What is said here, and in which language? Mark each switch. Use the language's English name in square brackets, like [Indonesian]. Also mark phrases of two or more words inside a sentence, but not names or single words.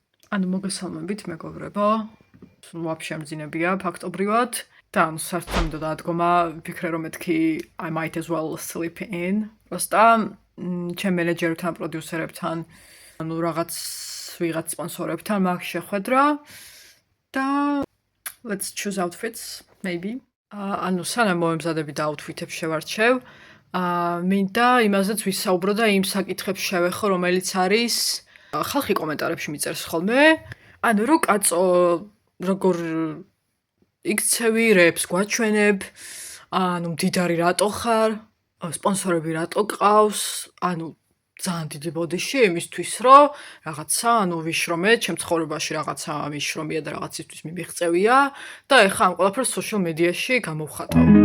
[Georgian] ანუ მოგესალმებით მეგობრებო. Вообще მძინებია ფაქტობრივად და ანუ საერთოდ დადგომა ვფიქრე რომ მეთქი [English] I might as well sleep in. [Georgian] Просто ჩემ მენეჯერთან, პროდიუსერებთან, ანუ ვიღაც სპონსორებთან მაგ შეხვედრა და [English] let's choose outfits maybe. [Georgian] ანუ სანამ მომემზადები და outfit-ებს შევარჩევ, მინდა იმაზეც ვისაუბრო და იმ საკითხებს შევეხო, რომელიც არის ხალხი კომენტარებში მიწერს ხოლმე. ანუ რო კაცო როგორ იქცევი რეპს გვაჩვენებ, ანუ მდიდარი რატო ხარ, სპონსორები რატო ყავს, ანუ ძალიან დიდი ბოდიში იმისთვის რომ რაღაცა ანუ ვიშრომე, ჩემ ცხოვრებაში რაღაცა ვიშრომია და რაღაცისთვის მიმიღწევია და ეხლა ამ ყველაფერს [English] social media- [Georgian] ში გამოვხატავ.